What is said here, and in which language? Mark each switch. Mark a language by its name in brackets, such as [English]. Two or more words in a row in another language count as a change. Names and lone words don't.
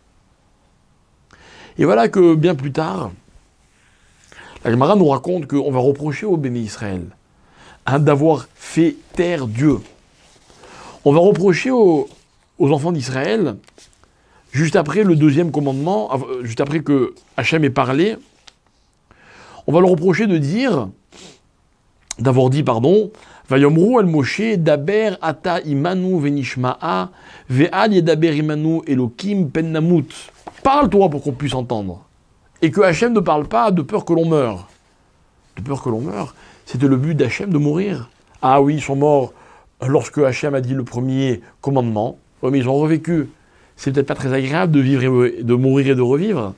[French] Et voilà que bien plus tard, la Gemara nous raconte qu'on va reprocher au [Hebrew] בני ישראל [French] d'avoir fait taire Dieu. On va reprocher aux enfants d'Israël, juste après le deuxième commandement, juste après que Hachem ait parlé, on va leur reprocher d'avoir dit, [Hebrew] ויאמרו אל משה דבר אתה עמנו ונשמעה ואל ידבר עמנו אלוהים פן נמות. [French] Parle-toi pour qu'on puisse entendre. Et que Hachem ne parle pas de peur que l'on meure. De peur que l'on meure, c'était le but d'Hachem de mourir. Ah oui, ils sont morts lorsque Hachem a dit le premier commandement. Oui, mais ils ont revécu. C'est peut-être pas très agréable de vivre, de mourir et de revivre.